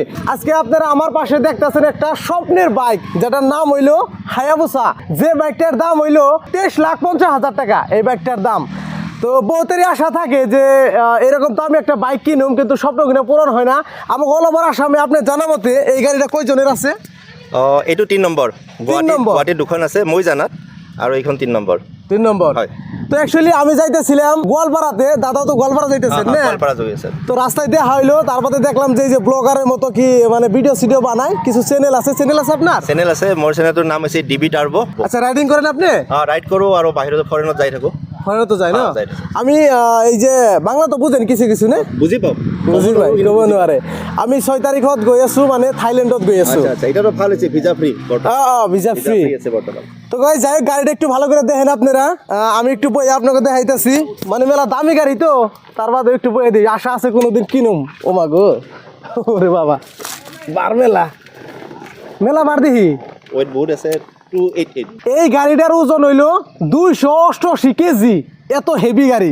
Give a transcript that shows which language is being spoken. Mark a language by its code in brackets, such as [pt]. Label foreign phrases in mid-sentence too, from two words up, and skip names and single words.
[bn] আজকে আপনারা আমার পাশে দেখতেছেন একটা স্বপ্নের বাইক, যেটার নাম হইলো হায়াবুসা, যে বাইকটার দাম হইলো 23,50,000 টাকা। এই বাইকটার দাম তো বহুতেরই আশা থাকে যে এরকম তো আমি একটা বাইক কিনুম, কিন্তু স্বপ্ন কিনে পূরণ হয় না। আমাকে [en] all over [bn] আসামে আপনি জানা মতে এই গাড়িটা কয়জনের আছে? [as] এইটো 3 নম্বৰ গুৱাহাটীত দুখন আছে মই জানাত, আৰু এইখন 3 নম্বৰ। [bn] 3 নম্বর। [as] হয়। [bn] তো অ্যাকচুয়ালি আমি যাইতেছিলাম গোয়ালপাড়াতে, দাদাও তো গোয়ালপাড়া যাইতেছেন না? [as] গোৱালপাৰা যোগী আছে। [bn] তো রাস্তায় দেখা হইলো, তারপরে দেখলাম যে এই যে ব্লগারের মতো কি মানে ভিডিও সিডিও বানায়, কিছু চ্যানেল আছে আপনার? [as] চেনেল আছে, মোৰ চেনেলটোৰ নাম হৈছে ডিবি টাৰ্বো। [bn] আচ্ছা, ৰাইডিং করেন আপনি? [as] ৰাইড কৰোঁ আৰু বাহিৰত ফৰেনত যাই থাকোঁ। [bn] ফরেন তো যায় না? [as] যাই থাকোঁ। [bn] আমি এই যে বাংলা তো বুঝেন কিছু কিছু না? [as] বুজি পাওঁ। [bn] বুঝি ভাই, [as] কব নোৱাৰে। আমি 6 তাৰিখত গৈ আছো, মানে থাইল্যান্ডত গৈ আছো। আচ্ছা, এটাতো ভাল হৈছে, [en] visa free visa free [as] আছে বৰ্তমান। [bn] তো গাই যাই গাড়িটা একটু ভালো করে দেখেন আপনারা। আমি একটু বই আপনাকে দেখাইতেছি, মানে মেলা দামি গাড়ি তো, তার বাদে একটু বই দিই, আশা আছে কোনোদিন কিনুম। ও মা গো, ওরে বাবা, বার মেলা মেলা বার দেখি। [as] ওয়েট বহুত আছে 288। [bn] এই গাড়িটার ওজন হইলো 288 কেজি, এত হেভি গাড়ি।